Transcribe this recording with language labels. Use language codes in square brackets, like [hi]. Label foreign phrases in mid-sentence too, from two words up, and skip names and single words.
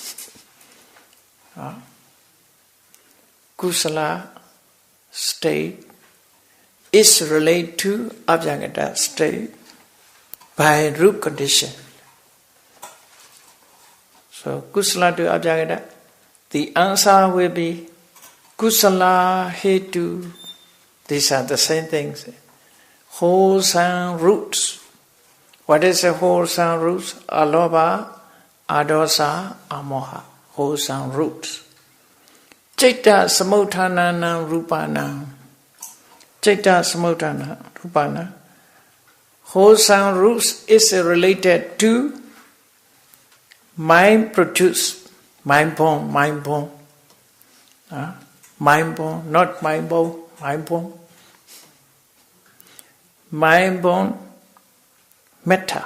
[en] Kusala state is related to Abhyagata state by root condition. So, kusala to Abhyagata, the answer will be [pi] kusala hetu. [en] These are the same things. Wholesome roots. What is the wholesome roots? [pi] Alobha, adosa, amoha. [en] Wholesome roots. [pi] Citta samudhanana rupana. Citta samudhana rupana. [en] Wholesome roots is related to mind produce, mind born. Mind born, not mind born, mind born. Mind born metta.